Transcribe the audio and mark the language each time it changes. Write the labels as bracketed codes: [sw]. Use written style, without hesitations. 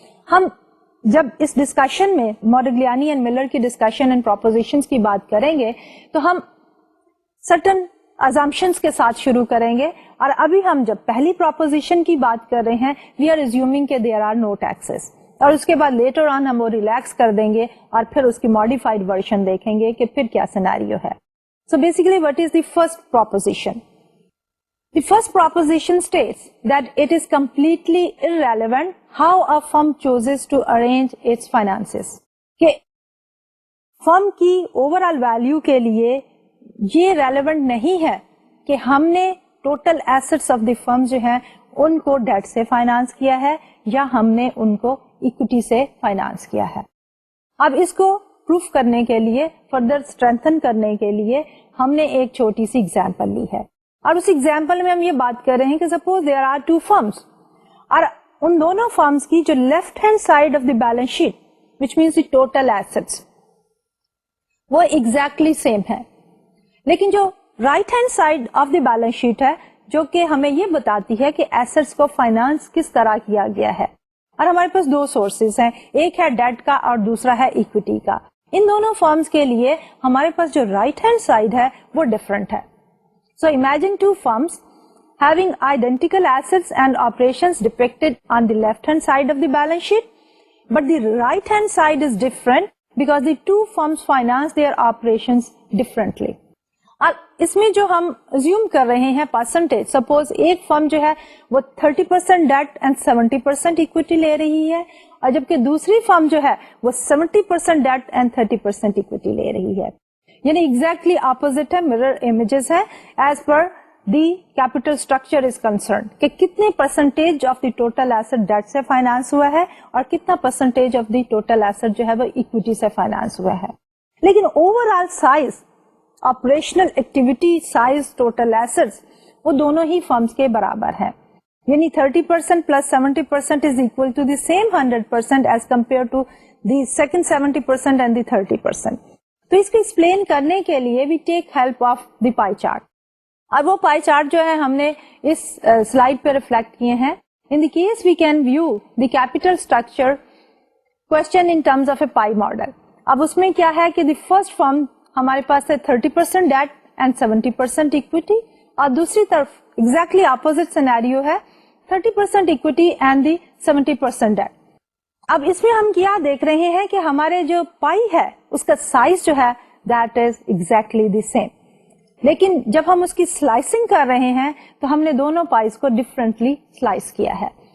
[ur] ہم جب اس ڈسکشن میں موڈیگلیانی اینڈ ملر کی ڈسکشن اینڈ پروپوزیشنز کی بات کریں گے تو ہم سرٹن assumptions کے ساتھ شروع کریں گے, اور ابھی ہم جب پہلی پروپوزیشن کی بات کر رہے ہیں [en] we are assuming [ur] کہ [en] there are no taxes, [ur] اور اس کے بعد لیٹر آن ہم وہ ریلیکس کر دیں گے اور پھر اس کی ماڈیفائڈ ورژن دیکھیں گے کہ پھر کیا سیناریو ہے. [en] So basically what is the first proposition, The first proposition states that it is completely irrelevant how a firm chooses to arrange its finances. [ur] کہ فرم کی اوور آل ویلو کے لیے یہ ریلیونٹ نہیں ہے کہ ہم نے ٹوٹل ایسٹس آف دی فرم جو ہیں ان کو ڈیٹ سے فائنانس کیا ہے یا ہم نے ان کو اکوٹی سے فائنانس کیا ہے. اب اس کو پروف کرنے کے لیے, فردر اسٹرینتھن کرنے کے لیے ہم نے ایک چھوٹی سی ایگزامپل لی ہے, اور اس ایگزامپل میں ہم یہ بات کر رہے ہیں کہ [en] suppose there are two firms, [ur] اور ان دونوں فرمس کی جو [en] left hand side of the balance sheet which means the total assets [ur] وہ ایگزیکٹلی سیم ہے, لیکن جو [en] right hand side of the balance sheet [ur] ہے جو کہ ہمیں یہ بتاتی ہے کہ ایسٹس کو فائنانس کس طرح کیا گیا ہے, اور ہمارے پاس دو سورسز ہیں, ایک ہے ڈیٹ کا اور دوسرا ہے اکوٹی کا. ان دونوں فرمز کے لیے ہمارے پاس جو رائٹ ہینڈ سائڈ ہے وہ ڈفرنٹ ہے. [en] So imagine two firms having identical assets and operations depicted on the left-hand side of the balance sheet, but the right-hand side is different because the two firms finance their operations differently. [ur] اور اس میں جو ہم assume کر رہے ہیں percentage, suppose ایک فرم جو ہے وہ [en] 30% debt and 70% equity [ur] لے رہی ہے, اور جبکہ دوسری فرم جو ہے وہ [en] 70% debt and 30% equity [ur] لے رہی ہے. یعنی ایگزیکٹلی اپوزٹ ہے, [en] mirror images [ur] ہے [en] as per the capital structure is concerned, [ur] کہ کتنے percentage of the total asset date سے فائنانس ہوا ہے اور کتنا percentage of the total asset جو ہے وہ اکوٹی سے فائنانس ہوا ہے. لیکن over all size, operational activity size total assets وہ دونوں ہی فرمز کے برابر ہیں, یعنی [en] 30% plus 70% is equal to the same 100% as compared to the second 70% and the 30%. [ur] تو اس کو ایکسپلین کرنے کے لیے [en] We take help of the pie chart. [ur] اب وہ پائی چارٹ جو ہے ہم نے اس سلائڈ پہ ریفلیکٹ کیے ہیں. [en] In the case we can view the capital structure question in terms of a pie model. [ur] اب اس میں کیا ہے کہ دی فرسٹ فرم ہمارے پاس ہے [en] 30% debt and 70% equity, [ur] اور دوسری طرف ایگزیکٹلی اپوزٹ سینیریو ہے [en] 30% equity and the 70% debt. [ur] اب اس میں ہم کیا دیکھ رہے ہیں کہ ہمارے جو پائی ہے اس کا سائز جو ہے [en] that is exactly the same, [ur] لیکن جب ہم اس کی سلائسنگ کر رہے ہیں تو ہم نے دونوں پائز کو ڈفرینٹلی سلائس کیا ہے.